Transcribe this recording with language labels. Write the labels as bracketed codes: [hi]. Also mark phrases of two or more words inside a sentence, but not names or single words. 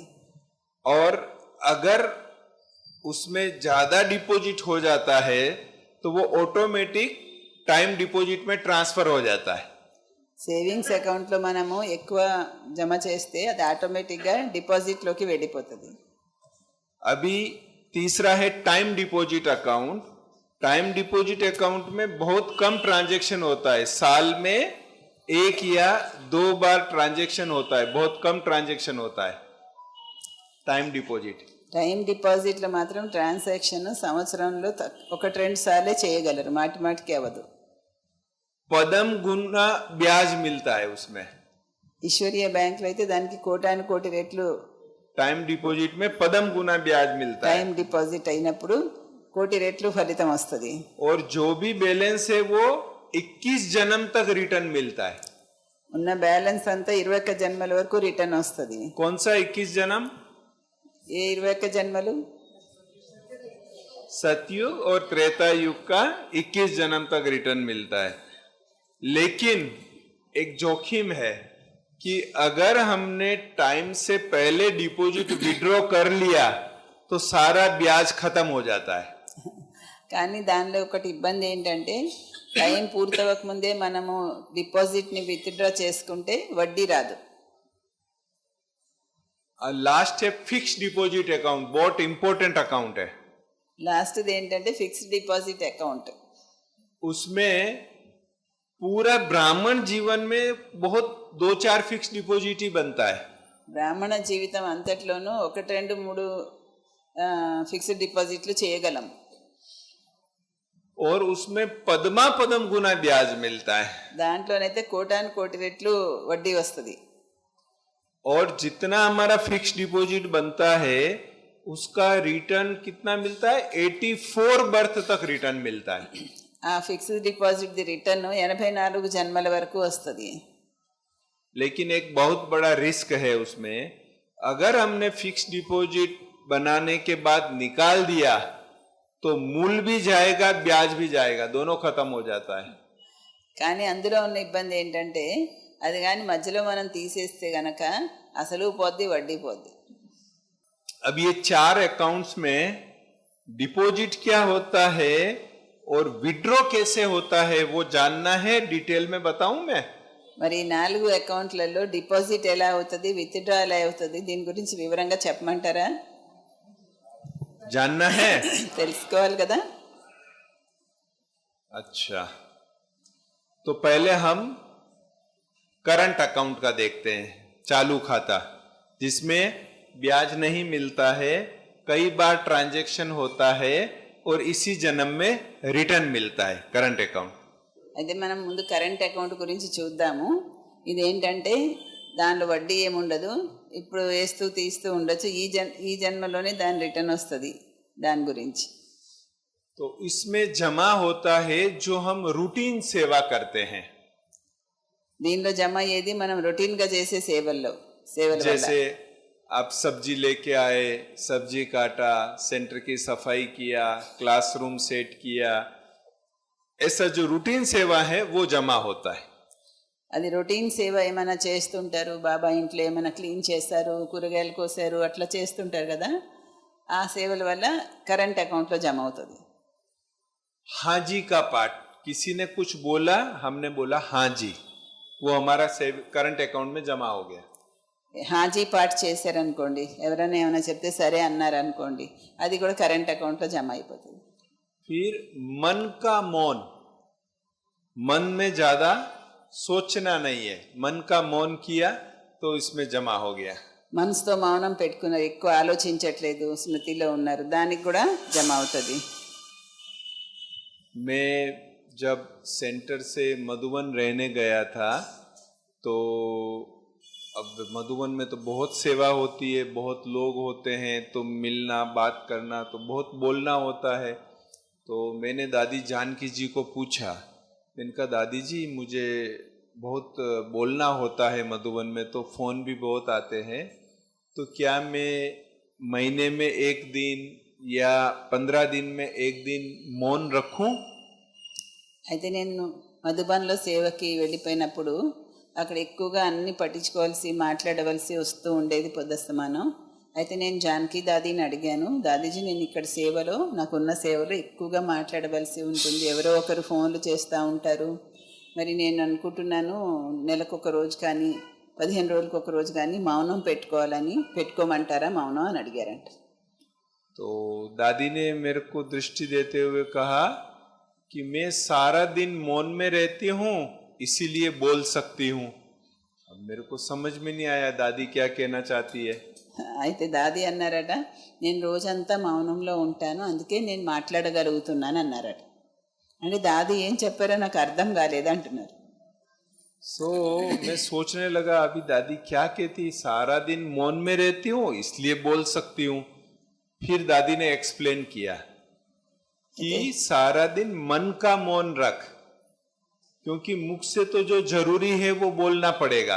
[hi] और अगर उसमें ज्यादा डिपॉजिट हो जाता है तो वो [en] automatic time deposit [hi] में ट्रांसफर हो जाता है. [en] savings accountlo [te] మనము ఎక్కువ జమ చేస్తే అది ఆటోమేటిక్గా డిపాజిట్లోకి వెళ్ళిపోతుంది. [hi] अभी तीसरा है [en] time deposit account. time deposit account [hi] में बहुत कम ट्रांजैक्शन होता है. साल में 1 या 2 बार ट्रांजैक्शन होता है. बहुत कम ट्रांजैक्शन होता है [en] time deposit. time depositlo [te] మాత్రం ట్రాన్సాక్షన్ సంవత్సరంలో 1-2 సార్లే చేయగలరు, మాటికి అవ్వదు. [hi] पदम गुना ब्याज मिलता है उसमें. [te] ఈశ్వరీయ బ్యాంక్లో అయితే దానికి కోటాను రెట్లు [en] time deposit [hi] में पदम गुना ब्याज मिलता है. [en] time deposit [te] అయినప్పుడు 1,000,000 రెట్లు ఫలితం వస్తుంది. [hi] और जो भी बैलेंस है वो 21 जन्म तक रिटर्न मिलता है. [te] ఉన్న బ్యాలెన్స్ అంతా 21 జన్మల వరకు రిటర్న్ వస్తుంది. [hi] कौन सा 21 जन्म? [te] ఏ 21 జన్మలు? [hi] सतयुग और त्रेता युग का 21 जन्म तक रिटर्न मिलता है. लेकिन एक जोखिम है कि अगर हमने टाइम से पहले [en] deposit withdraw [hi] कर लिया तो सारा ब्याज खत्म हो जाता है. [te] కానీ దానిలో ఒకటి ఇబ్బంది ఏంటంటే టైం పూర్తవక ముందే మనము [en] depositni withdraw [te] చేసుకుంటే వడ్డీ రాదు. [hi] लास्ट है [en] fix deposit account. [hi] बहुत [en] important account [hi] है. [te] లాస్ట్ది ఏంటంటే [en] fixed deposit account. [hi] उसमें पूरा ब्राह्मण जीवन में बहुत 2-4 [en] fix deposit [hi] ही बनता है. [te] బ్రాహ్మణ జీవితం అంతట్లోనూ 1-2-3 [en] fixed deposits [te] చేయగలం. [hi] और उसमें पदम गुना ब्याज मिलता है. [te] దాంట్లోనైతే కోటాను రెట్లు వడ్డీ వస్తుంది. [hi] और जितना हमारा [en] fix deposit [hi] बनता है उसका रिटर्न कितना मिलता है? 84 बर्थ तक रिटर्न मिलता है. [te] ఆ [en] fixed deposit [te] ది రిటర్న్ 84 జన్మల వరకు వస్తుంది. [hi] लेकिन एक बहुत बड़ा रिस्क है उसमें. अगर हमने [en] fix deposit [hi] बनाने के बाद निकाल दिया तो मूल भी जाएगा, ब्याज भी जाएगा, दोनों खत्म हो जाता है. [te] కానీ అందులో ఉన్న ఇబ్బంది ఏంటంటే అది కానీ మధ్యలో మనం తీసేస్తే గనక అసలు పోద్ది, వడ్డీ పోద్ది. [hi] अब ये 4 अकाउंट्स में डिपॉजिट क्या होता है और विड्रॉ कैसे होता है वो जानना है. डिटेल में बताऊं मैं? [te] మరి 4 అకౌంట్లలో డిపాజిట్ ఎలా అవుతుంది, విత్డ్రా ఎలా అవుతుంది, దీని గురించి వివరంగా చెప్పమంటారా? [hi] जानना है? [te] తెలుసుకోవాలి కదా. [hi] अच्छा, तो पहले हम [en] current account [hi] का देखते हैं. चालू खाता जिसमें ब्याज नहीं मिलता है, कई बार ट्रांजैक्शन होता है और इसी जन्म में रिटर्न मिलता है. [en] current account. [te] అయితే మనం ముందు [en] current account [te] గురించి చూద్దాము. ఇదేంటంటే దానిలో వడ్డీ ఏముండదు, ఇప్పుడు వేస్తూ తీస్తూ ఉండొచ్చు, ఈ జన్మలోనే దాని రిటర్న్ వస్తుంది. దాని గురించి [hi] तो इसमें जमा होता है जो हम रूटीन सेवा करते हैं. [te] దీనిలో జమ అయ్యేది మనం రొటీన్గా చేసే సేవల వల్ల. [hi] जैसे आप सब्जी लेके आए, सब्जी काटा, सेंटर की सफाई किया, क्लासरूम सेट किया, ऐसा जो रूटीन सेवा है वो जमा होता है। [te] అది రొటీన్ సేవ ఏమైనా చేస్తుంటారు, బాబా ఇంట్లో ఏమైనా క్లీన్ చేస్తారు, కూరగాయలు కోసారు, అట్లా చేస్తుంటారు కదా, ఆ సేవల వల్ల [en] current accountlo [te] జమ అవుతుంది. [hi] हाँ जी का पाठ, किसी ने कुछ बोला, हमने बोला हाँ जी, वो हमारा [en] current account [hi] में जमा हो गया. [te] హాజీ పాठ చేశారనుకోండి, ఎవరైనా ఏమైనా చెప్తే సరే అన్నారనుకోండి, అది కూడా [en] current accountlo [te] జమ అయిపోతుంది. [hi] फिर मन का मौन, मन में ज्यादा सोचना नहीं है, मन का मौन किया तो इसमें जमा हो गया. [te] మనసుతో మౌనం పెట్టుకున్నారు, ఎక్కువ ఆలోచించట్లేదు, స్మృతిలో ఉన్నారు, దానికి కూడా జమ అవుతుంది. [hi] मैं जब सेंटर से मधुबन रहने गया था तो अब मधुबन में तो बहुत सेवा होती है, बहुत लोग होते हैं, तो मिलना बात करना तो बहुत बोलना होता है. तो मैंने दादी जानकी जी को पूछा, मैंने कहा दादी जी मुझे बहुत बोलना होता है मधुबन में, तो फ़ोन भी बहुत आते हैं, तो क्या मैं महीने में एक दिन या 15 दिन में एक दिन मौन रखूं? [te] అయితే నేను మధుబన్లో సేవకి వెళ్ళిపోయినప్పుడు అక్కడ ఎక్కువగా అన్ని పట్టించుకోవాల్సి మాట్లాడవలసి వస్తూ ఉండేది పొద్దస్తమానం. అయితే నేను జానకి దాదీని అడిగాను, దాదీజీ నేను ఇక్కడ సేవలో, నాకున్న సేవలో ఎక్కువగా మాట్లాడవలసి ఉంటుంది, ఎవరో ఒకరు ఫోన్లు చేస్తూ ఉంటారు, మరి నేను అనుకుంటున్నాను నెలకు ఒక రోజు కానీ 15 రోజులకు ఒక రోజు కానీ మౌనం పెట్టుకోవాలని, పెట్టుకోమంటారా మౌనం అని అడిగారంట. [hi] तो दादी ने मेरे को दृष्टि देते हुए कहा कि मैं सारा दिन मौन में रहती हूँ इसीलिए बोल सकती हूँ. अब मेरे को समझ में नहीं आया दादी क्या कहना चाहती है. [te] అయితే దాది అన్నారట, నేను రోజంతా మౌనంలో ఉంటాను అందుకే నేను మాట్లాడగలుగుతున్నాను అన్నారట. అంటే దాది ఏం చెప్పారో నాకు అర్థం కాలేదు అంటున్నారు. [hi] सो मैं सोचने लगा अभी दादी क्या कहती, सारा दिन मौन में रहती हूँ इसलिए बोल सकती हूँ. फिर दादी ने एक्सप्लेन किया कि सारा दिन मन का मौन रख, क्योंकि मुख से तो जो जरूरी है वो बोलना पड़ेगा.